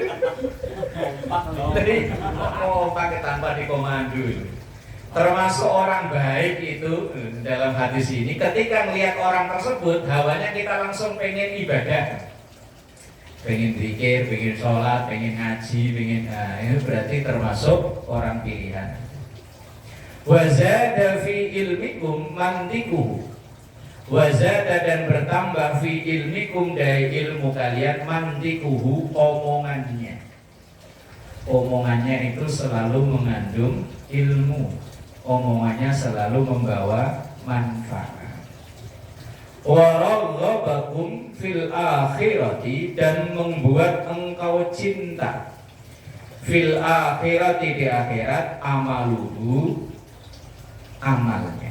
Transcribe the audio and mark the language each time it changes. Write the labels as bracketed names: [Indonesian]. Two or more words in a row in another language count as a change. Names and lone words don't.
[Indonesian] Jadi pakai tanpa dikomando. Termasuk orang baik itu dalam hadis ini, ketika melihat orang tersebut, hawanya kita langsung pengen ibadah. pengen zikir, pengen sholat, pengen ngaji, pengen ini berarti termasuk orang pilihan. [Arabic] وزاد في علمكم منطقه, wazada [Indonesian] dan bertambah [Arabic] في علمكم [Indonesian] dari ilmu kalian [Arabic] mantikuhu omongannya. [Indonesian] Omongannya itu selalu mengandung ilmu, omongannya selalu membawa manfaat. [Arabic] ورغبكم في الآخرة, [Indonesian] dan membuat engkau cinta [Arabic] في الآخرة, [Indonesian] di akhirat, amaluhu, amalnya.